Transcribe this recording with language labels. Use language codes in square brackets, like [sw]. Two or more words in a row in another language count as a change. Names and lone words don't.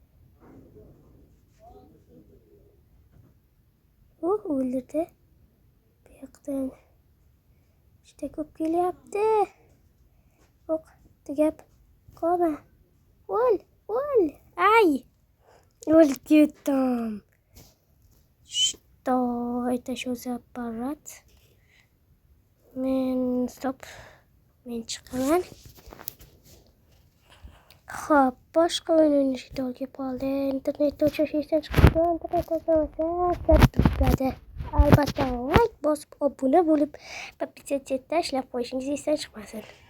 [uz] O'ldirdi. Bu yoqdan juda ko'p kelyapti. O'q, tugab qolma. O'l. Ay! O'lib ketdim. [ru] Что это что за аппарат? [uz] Men chiqaman. Xo'p, boshqa o'yin o'ynashga to'g'ri kelib qoldi. Internetda o'chirishdan chiqdi. Albatta, like bosib, obuna bo'lib, podpisatsiya tashlab qo'yishingiz esdan chiqmasin.